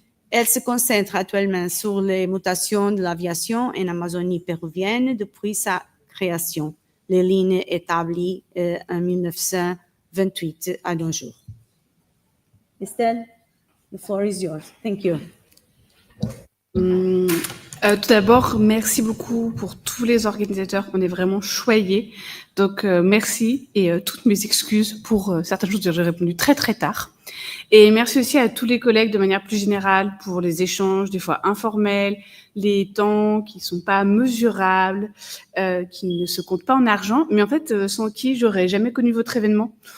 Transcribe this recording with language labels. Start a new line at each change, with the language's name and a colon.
French: Elle se concentre actuellement sur les mutations de l'aviation en Amazonie péruvienne depuis sa création, les lignes établies en 1928 à nos jours.
English: Estelle, the floor is yours. Thank you.
French: Tout d'abord, merci beaucoup pour tous les organisateurs. On est vraiment choyés. Donc, merci et toutes mes excuses pour certaines choses. J'ai répondu très, très tard. Et merci aussi à tous les collègues de manière plus générale pour les échanges, des fois informels, les temps qui sont pas mesurables, qui ne se comptent pas en argent, mais en fait, sans qui j'aurais jamais connu votre événement.